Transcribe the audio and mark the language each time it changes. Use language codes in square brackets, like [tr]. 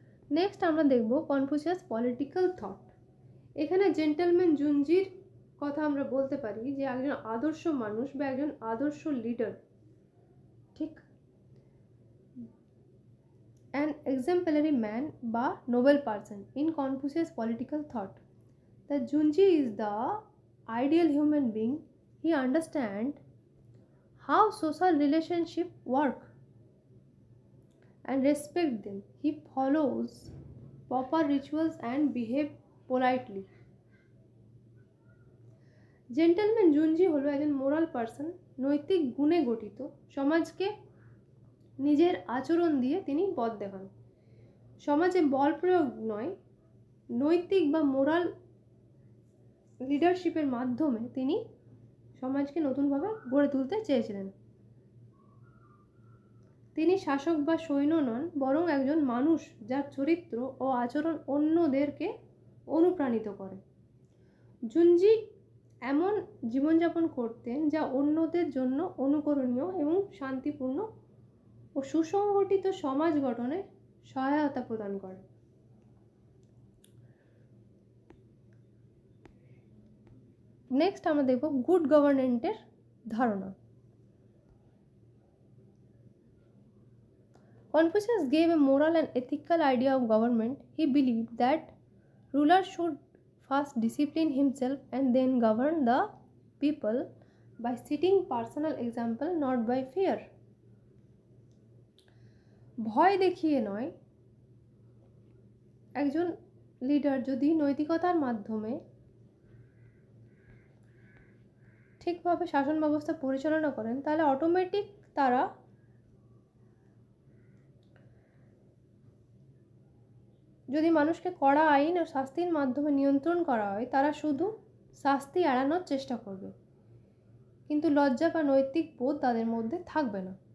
[bn] Next আমরা দেখব Confucius political thought. এখানে জেন্টলম্যান জুনজির কথা আমরা বলতে পারি যে একজন আদর্শ মানুষ বা একজন আদর্শ লিডার, ঠিক, [en] an exemplary man [bn] বা [en] noble person in Confucius political thought. The Junji is the ideal human being. He understands how social relationships work and respect them. He follows proper rituals and behave politely. [bn] Gentleman জুনজি হলো একজন moral person, নৈতিক গুণে গঠিত, সমাজকে নিজের আচরণ দিয়ে তিনি পথ দেখান। সমাজে বল প্রয়োগ নয়, নৈতিক বা মোরাল লিডারশিপের মাধ্যমে তিনি সমাজকে নতুনভাবে গড়ে তুলতে চেয়েছিলেন। তিনি শাসক বা সৈন্য নন, বরং একজন মানুষ যার চরিত্র ও আচরণ অন্যদেরকে অনুপ্রাণিত করে। জুনজি এমন জীবনযাপন করতেন যা অন্যদের জন্য অনুকরণীয় এবং শান্তিপূর্ণ ও সুসংগঠিত সমাজ গঠনে সহায়তা প্রদান করে। নেক্সট আমরা দেখব গুড গভর্নেন্টের ধারণা। [en] Confucius gave a moral and ethical idea of government. He believed that rulers should first discipline himself and then govern the people by setting personal example, not by fear. [bn] ভয় দেখিয়ে নয়, একজন leader যদি নৈতিকতার মাধ্যমে ঠিকভাবে শাসন ব্যবস্থা পরিচালনা করেন, তাহলে অটোমেটিক তারা যদি মানুষকে কড়া আইন ও শাস্তির মাধ্যমে নিয়ন্ত্রণ করা হয়, তারা শুধু শাস্তি এড়ানোর চেষ্টা করবে, কিন্তু লজ্জা বা নৈতিক বোধ তাদের মধ্যে থাকবে না।